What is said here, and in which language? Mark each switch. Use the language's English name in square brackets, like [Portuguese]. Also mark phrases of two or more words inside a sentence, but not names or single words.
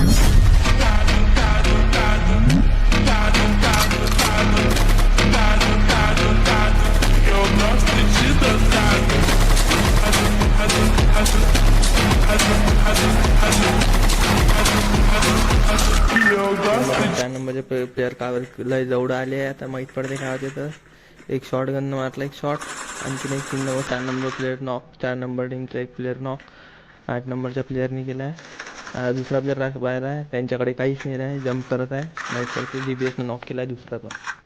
[Portuguese] Dado, dado, dado, dado, dado, dado, dado, dado, dado. Eu gosto de dançar. Eu gosto de [Marathi] 4 नंबरचे प्लेअर कावर लय जवळ आले आहे आता माहीत पडते काय होते तर एक [English] shot gun [Marathi] मारला एक शॉट आणखीन एक 3 नंबर 4 [English] number player knock [Marathi] 4 नंबर टीमचा एक [English] player knock [Marathi] 8 नंबरच्या प्लेअरनी केला आहे दुसरा प्लेअर बाहेर आहे त्यांच्याकडे काहीच नाही आहे जम्प करत आहे माहीत पडते DBSनं नॉक केला आहे दुसरा पण